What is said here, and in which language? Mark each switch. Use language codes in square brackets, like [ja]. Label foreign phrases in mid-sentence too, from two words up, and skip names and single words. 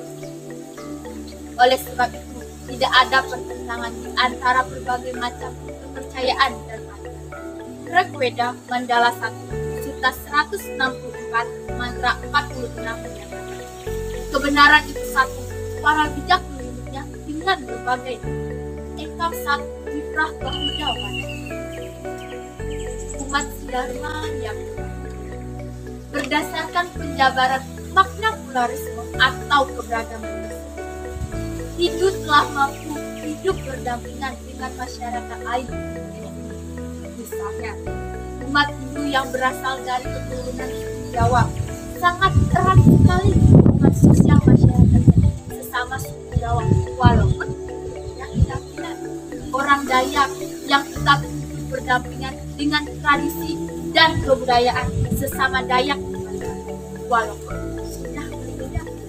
[id] Oleh sebab itu, tidak ada pertentangan di antara berbagai macam kepercayaan dan mantra. Rig Veda Mandala 1, Sutta 164, mantra 46 menyatakan, kebenaran itu satu, para bijak menyebutnya dengan berbagai [sa] ekam sat viprah bahuda wana. [id] Umat Dharma yang berdasarkan penjabaran makna pluralisme atau keberagaman, Hindu telah mampu hidup berdampingan dengan masyarakat lain. Misalnya, umat Hindu yang berasal dari keturunan suku Jawa sangat erat sekali hubungan sosial masyarakatnya sesama suku Jawa, walaupun keyakinan orang Dayak yang tetap hidup berdampingan dengan tradisi dan kebudayaan sesama Dayak, walaupun sudah berbeda.